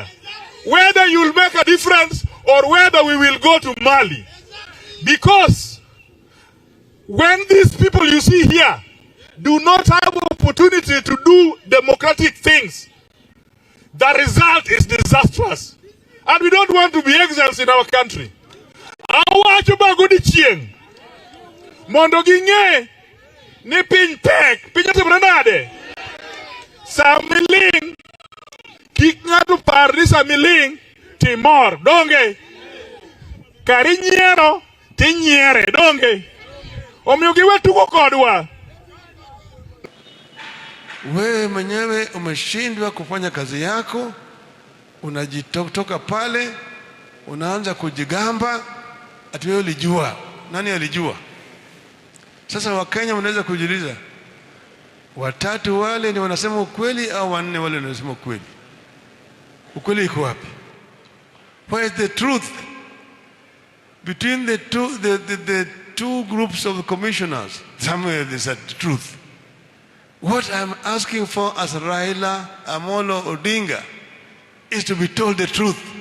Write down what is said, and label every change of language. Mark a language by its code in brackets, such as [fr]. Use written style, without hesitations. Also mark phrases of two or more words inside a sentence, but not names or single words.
[en] Whether you will make a difference or whether we will go to Mali. Because when these people you see here do not have opportunity to do democratic things, the result is disastrous. And we don't want to be exiles in our country. [luo] Awacho bagodi chieng. Mondo ginge ni piny tek, piny otimore nade. Samiling, kik ng'ato par ni samiling timor, donge. Kari nyiero, tinyiere, donge. Omiyo giwe tuko kodwa. [sw] Wewe mwenyewe umeshindwa kufanya kazi yako, unajitoka pale, unaanza kujigamba ati wewe ulijua. Nani alijua? Sasa Wakenya wanaweza kujiuliza, watatu wale ni wanasema ukweli au wanne wale wanasema ukweli? Ukweli iko wapi? [en] Where is the truth between the two groups of commissioners? Somewhere there's a truth. What I'm asking for as Raila Amolo Odinga is to be told the truth.